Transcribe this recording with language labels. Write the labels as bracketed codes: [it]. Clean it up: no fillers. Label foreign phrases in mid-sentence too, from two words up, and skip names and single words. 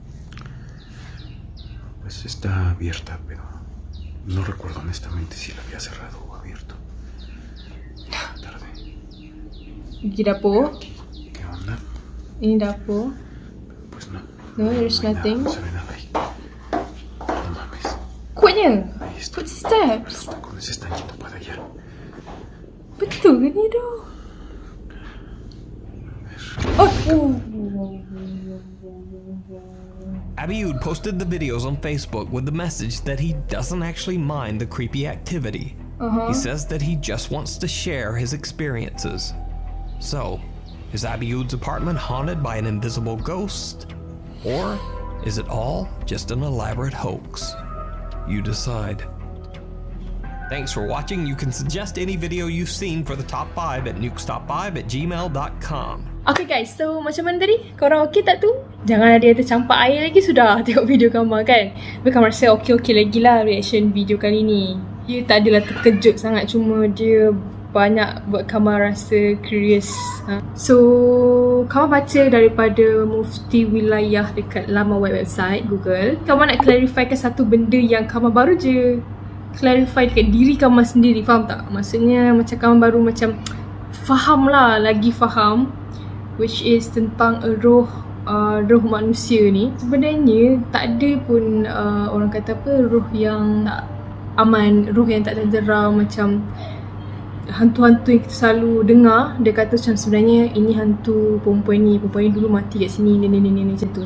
[es] Pues está abierta, pero no recuerdo honestamente si la había cerrado o abierto. Tarde. [ms] Pergi dapur. [es] ¿Qué onda? [ms] Ini dapur. [es] Pues no. [en] No, there's [es] No hay nada, [en] nothing. [es] no se ve nada ahí. No mames. [ms] Kuatnya. [es] Ahí está. [en] Footsteps. [es] Los tacones están yendo para allá. [ms] Betul ke ni tu? Oh. [en] Abiud posted the videos on Facebook with the message that he doesn't actually mind the creepy activity. He says that he just wants to share his experiences. So, is Abiud's apartment haunted by an invisible ghost? Or is it all just an elaborate hoax? You decide. Thanks for watching. You can suggest any video you've seen for the top 5 at nukestop5@gmail.com. Okay guys, [ms] so macam mana tadi? Korang okey tak tu? Jangan ada yang tercampak air lagi sudah tengok video Kamar kan? Tapi Kamar rasa okey-okey lagi lah reaction video kali ni. Dia tak adalah terkejut sangat, cuma dia banyak buat Kamar rasa curious. So, Kamar baca daripada mufti wilayah dekat laman website Google. Kamar nak clarifikan satu benda yang Kamar baru je clarify dekat diri Kamar sendiri, faham tak? Maksudnya macam Kamar baru macam faham lah, lagi faham, [en] which is [ms] tentang roh manusia ni. Sebenarnya tak ada pun orang kata apa, roh yang tak aman, roh yang tak tenteram. Macam hantu-hantu yang kita selalu dengar, dia kata macam sebenarnya ini hantu perempuan ni dulu mati kat sini, ni macam tu.